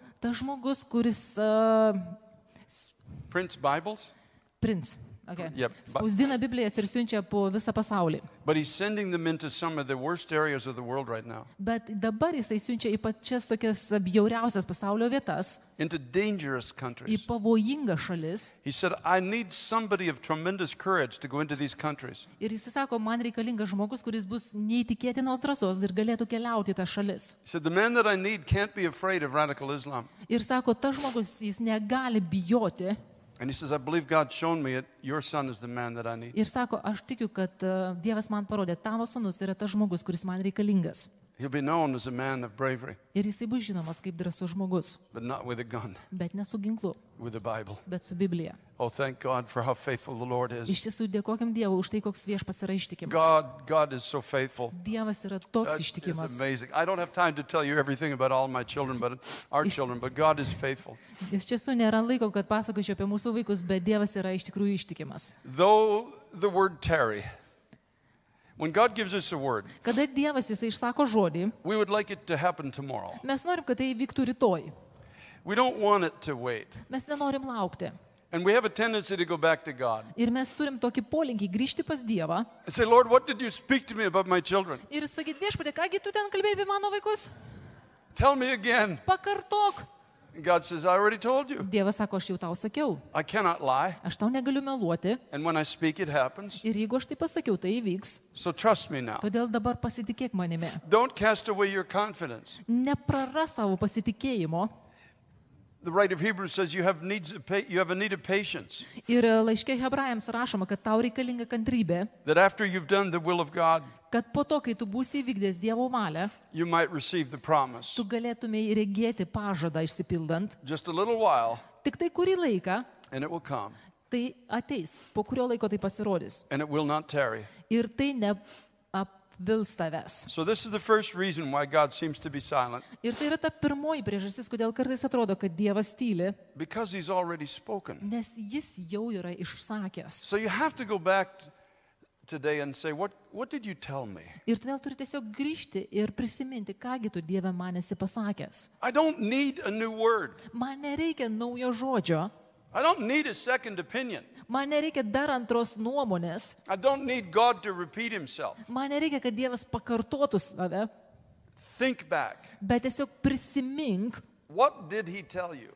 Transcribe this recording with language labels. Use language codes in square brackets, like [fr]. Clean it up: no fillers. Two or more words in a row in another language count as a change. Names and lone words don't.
[lt] Ta žmogus, kuris [en] Prints Bibles? princ. Okay. Yep. [lt] Spausdina Biblijas ir siunčia po visą pasaulį. [en] But he's sending them into some of the worst areas of the world right now. [lt] Bet dabar jisai siunčia į pačias tokias bjauriausias pasaulio vietas, [en] Into dangerous [lt] į [en] countries. [lt] pavojingas šalis. [en] He said, I need somebody of tremendous courage to go into these countries. [lt] Ir jis sako, man reikalingas žmogus, kuris bus neįtikėtinos drąsos ir galėtų keliauti į tą šalis. [en] He said, the man that I need can't be afraid of radical Islam. [lt] Ir sako, tas žmogus, jis negali bijoti. [en] And he says, I believe God's shown me it. Your son is the man that I need. [lt] Ir sako, aš tikiu, kad Dievas man parodė, tavo sūnus yra tas žmogus, kuris man reikalingas. [en] He'll be known as a man of bravery, [lt] Ir jisai bus žinomas kaip drąsus žmogus, [en] but not with a gun, [lt] bet ne su ginklu, [en] with a Bible. [lt] bet su Biblija. [en] Oh, thank God for how faithful the Lord is. [lt] Iš tiesų dėkokim Dievui už tai, koks viešpats yra ištikimas. [en] God is so faithful. [lt] Dievas yra toks [en] It's [lt] ištikimas. [en] amazing. I don't have time to tell you everything about all my children, but our children, but God is faithful. [lt] Iš tiesų nėra laiko, kad pasakočiau apie mūsų vaikus, bet Dievas yra iš tikrųjų ištikimas. [en] Though the word tarry, when God gives us a word, [lt] Kada Dievas jisai išsako žodį, [en] we would like it to happen tomorrow. [lt] mes norim, kad tai įvyktų rytoj. [en] We don't want it to wait. [lt] Mes nenorim laukti. [en] And we have a tendency to go back to God [lt] Ir mes turim tokį polinkį grįžti pas Dievą [en] and say, Lord, what did you speak to me about my children? [lt] ir sakyti, viešpatie, kągi tu ten kalbėjai apie mano vaikus? [en] Tell me again. [lt] Pakartok. [en] And God says, I already told you. [lt] Dievas sako, aš jau tau sakiau. [en] I cannot lie. [lt] Aš tau negaliu meluoti. [en] And when I speak, it happens. [lt] Ir jeigu aš tai pasakiau, tai įvyks. [en] So trust me now. [lt] Todėl dabar pasitikėk manimi. [en] Don't cast away your confidence. [lt] Nepraras savo pasitikėjimo. [en] The writer of Hebrews says you have a need of patience. [lt] Ir laiške Hebrajams rašoma, kad tau reikalinga kantrybė, [en] That after you've done the will of God, [lt] kad po to, kai tu būsi įvykdęs Dievo valią, [en] you might receive the promise. [lt] tu galėtumei regėti pažadą išsipildant. [en] Just a little while, [lt] Tik tai kurį laiką [en] and it will come, [lt] tai ateis, po kurio laiko tai pasirodys. [en] and it will not tarry. [lt] Ir tai neapvils tavęs. [en] So this is the first reason why God seems to be silent, [lt] Ir tai yra ta pirmoji priežastis, kodėl kartais atrodo, kad Dievas tyli, [en] because he's already spoken. [lt] nes jis jau yra išsakęs. [en] So you have to go back today and say, what did you tell me? [lt] Ir todėl turi tiesiog grįžti ir prisiminti, kągi tu Dieve man esi pasakęs. [en] I don't need a new word. [lt] Man nereikia naujo žodžio, [en] I don't need a second opinion. [lt] man nereikia dar antros nuomonės, [en] I don't need God to repeat himself. [lt] man nereikia, kad Dievas pakartotų save, [en] Think back. [lt] bet tiesiog prisimink, [en] What did he tell you?